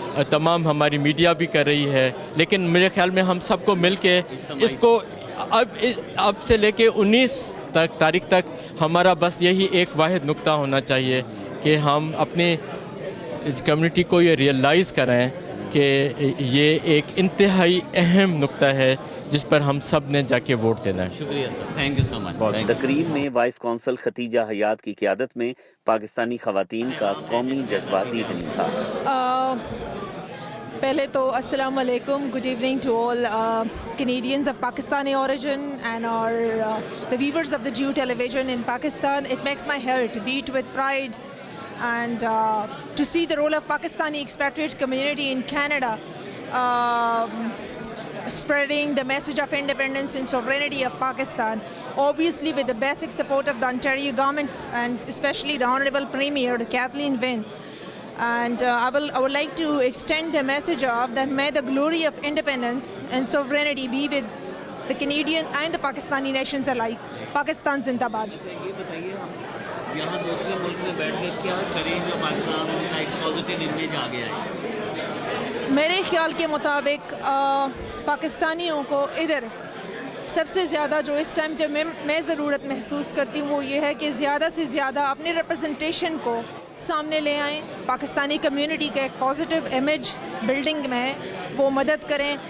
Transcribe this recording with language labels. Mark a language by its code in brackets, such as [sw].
[hi] तमाम हमारी मीडिया भी कर रही है, लेकिन मेरे ख़्याल में हम सबको मिल के इसको अब से लेके 19 तारीख तक हमारा बस यही एक वाहिद नुक्ता होना चाहिए कि हम अपनी कम्युनिटी को ये रियलाइज़ कराएं कि ये एक इंतहाई अहम नुक्ता है जिस पर हम सब ने जाके वोट देना है। शुक्रिया sir, [en] Thank you so much. [hi] तकरीब में वाइस कौंसल खतीजा हयात की क़यादत में पाकिस्तानी ख़वातीन का कौमी जज्बाती दिन था। पहले तो [en] अस्सलाम वालेकुम, good evening to all Canadians of Pakistani origin and the viewers of the Jew television in Pakistan. It makes my heart beat with pride and to see the role of Pakistani expatriate community in Canada spreading the message of independence and sovereignty of Pakistan, obviously with the basic support of the Ontario government and especially the Honourable Premier Kathleen Wynne. And I would like to extend a message of that may the glory of independence and sovereignty be with the Canadian and the Pakistani nations alike. Pakistan Zindabad. [hi] ये बताइए हम यहाँ दूसरे मुल्क में बैठ कर क्या करें जो पाकिस्तान का एक पॉजिटिव इमेज आ गया है? मेरे ख्याल के मुताबिक पाकिस्तानियों को इधर सबसे ज़्यादा जो इस टाइम जब मैं ज़रूरत महसूस करती हूँ वो ये है कि ज़्यादा से ज़्यादा अपने रिप्रेजेंटेशन को सामने ले आएँ, पाकिस्तानी कम्युनिटी का एक पॉजिटिव इमेज बिल्डिंग में वो मदद करें।